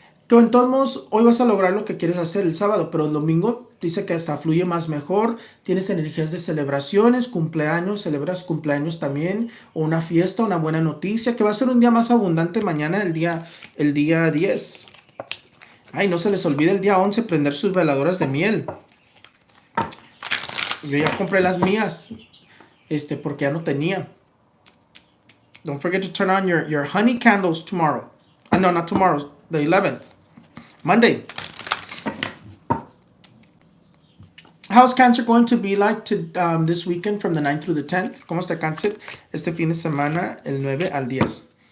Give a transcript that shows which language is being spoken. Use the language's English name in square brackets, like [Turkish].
[Spanish] Que en todos modos, hoy vas a lograr lo que quieres hacer el sábado, pero el domingo dice que hasta fluye más mejor, tienes energías de celebraciones, cumpleaños, celebras cumpleaños también, o una fiesta, una buena noticia, que va a ser un día más abundante mañana, el día 10. Ay, no se les olvide el día 11 prender sus veladoras de miel. Yo ya compré las mías, porque ya no tenía. [English] Don't forget to turn on your honey candles tomorrow. No, not tomorrow, the 11th. Monday. How's Cancer going to be like this weekend from the 9th through the 10th? [Spanish] ¿Cómo está Cáncer este fin de semana, el 9 al 10?